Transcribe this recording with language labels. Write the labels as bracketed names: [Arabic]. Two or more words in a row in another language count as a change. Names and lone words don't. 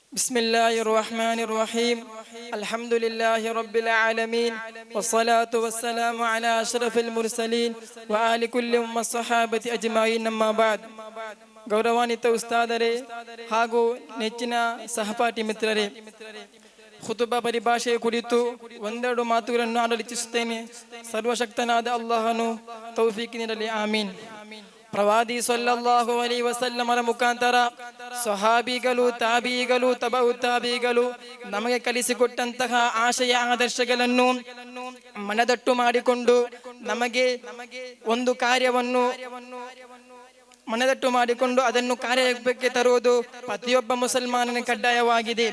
[Arabic] بسم الله الرحمن الرحيم الحمد لله رب العالمين والصلاة والسلام على أشرف المرسلين وآل كل والصحابة أجمعين أما بعد [Kannada] ಗೌರವಾನ್ವಿತ ಉಸ್ತಾದರೆ ಹಾಗೂ ನೆಚ್ಚಿನ ಸಹಪಾಠಿ ಮಿತ್ರರೇ, ಖುತುಬಾ ಪರಿಭಾಷೆಯ ಕುರಿತು ಒಂದೆರಡು ಮಾತುಗಳನ್ನು ಆಡಲು ಇಚ್ಛಿಸುತ್ತೇನೆ. ಸರ್ವಶಕ್ತನಾದ ಅಲ್ಲಾಹನು ತೌಫೀಕ್ ನೀಡಲಿ, ಆಮೀನ್. ಪ್ರವಾದಿ [Arabic] صلى الله عليه وسلم [Kannada] ಮುಖಾಂತರ ಸ್ವಹಾಬಿಗಳು, ತಾಬೀಗಳು, ತಬೌ ತಾಬೀಗಳು ನಮಗೆ ಕಲಿಸಿಕೊಟ್ಟಂತಹ ಆಶಯ ಆದರ್ಶಗಳನ್ನು ಮನದಟ್ಟು ಮಾಡಿಕೊಂಡು ನಮಗೆ ಒಂದು ಕಾರ್ಯವನ್ನು ಮನದಟ್ಟು ಮಾಡಿಕೊಂಡು ಅದನ್ನು ಕಾರ್ಯಕ್ಕೆ ತರುವುದು ಪ್ರತಿಯೊಬ್ಬ ಮುಸಲ್ಮಾನನ ಕಡ್ಡಾಯವಾಗಿದೆ.